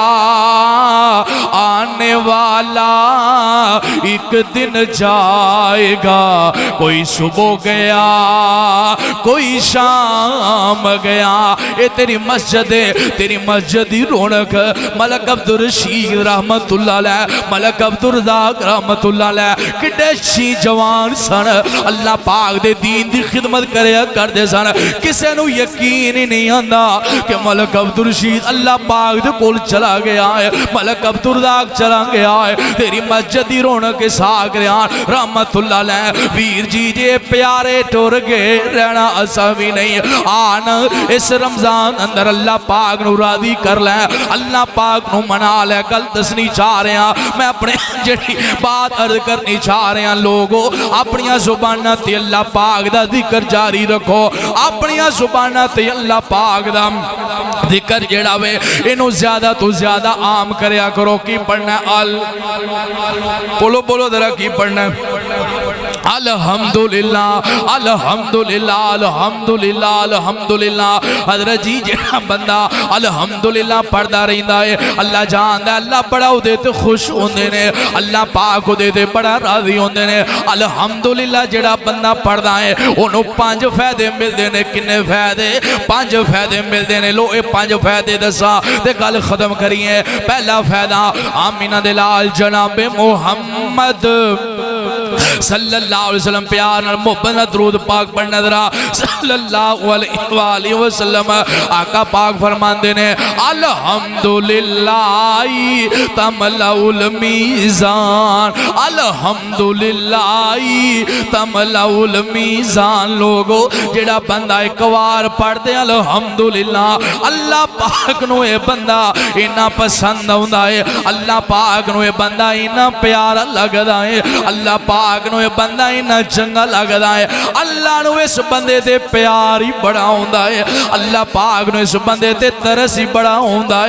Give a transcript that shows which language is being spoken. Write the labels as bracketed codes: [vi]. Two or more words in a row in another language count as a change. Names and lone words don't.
[ur] آنے والا ایک دن جائے گا، کوئی صبح گیا کوئی شام گیا. [pa] یہ تیری مسجد ہے، تیری مسجد کی رونق ملک عبدالرشید [ar] رحمۃ اللہ علیہ, [pa] ملک عبدالرزاق [ar] رحمۃ اللہ علیہ [pa] کڈے شی جوان سن، اللہ پاک دے دین دی خدمت کریا کردے سن. کسے نوں یقین ہی نہیں آندا کہ ملک عبدالرشید اللہ پاک دے کول چلا گیا ہے، ملک عبدالرزاق چلا گیا ہے. تیری مسجد دی رونق ساگریان [ar] رحمۃ اللہ علیہ [pa] ویر جی جے پیارے ٹر گئے رہنا اسا بھی نہیں. آن اس رمضان اندر اللہ پاک نوں راضی کر لے، اللہ پاک نوں منا لے. گل دسنی چاہ رہا میں اپنے جی بات عرض کرنی چاہ رہا، لوگوں اپنی زباناں تے اللہ پاک دا ذکر جاری رکھو، اپنی زباناں تے اللہ پاک دا ذکر جیہڑا وے اینوں زیادہ توں زیادہ عام کریا کرو. کی پڑھنا ال بولو بولو ذرا کی پڑھنا [ar] الحمد لله الحمد لله الحمد لله الحمد لله. [pa] حضرت جی جیہڑا بندہ الحمدللہ پڑھدا رہندا ہے اللہ جاندا اللہ بڑا اوہدے تے خوش ہوندے نے، اللہ پاک اوہدے تے بڑا راضی ہوندے نے. الحمدللہ جیہڑا بندہ پڑھدا ہے اونوں 5 فائدے ملدے نے. کنے فائدے؟ 5 فائدے ملدے نے. لو یہ 5 فائدے دسا تے گل ختم کریے. پہلا فائدہ آمنہ دے لال جنابِ محمد [ar] صلى الله عليه وسلم [pa] پیار نال محبت نال درود پاک پڑھنا ذرا [ar] صلى الله عليه وسلم. [pa] آقا پاک فرماندے نے [ar] الحمد لله تملأ الميزان، الحمد لله تملأ الميزان. [pa] لوگو جیہڑا بندہ اک بار پڑھدے الحمدللہ اللہ پاک نوں یہ بندہ اینا پسند آؤندا ہے، اللہ پاک نوں یہ بندہ اینا پیارا لگدا ہے، اللہ پاک نوں یہ بندہ اینا چنگا لگدا ہے. اللہ نوں اس بندے تے پیار ہی بڑا ہوندا ہے، اللہ پاک نوں اس بندے تے ترس ہی بڑا ہوندا ہے.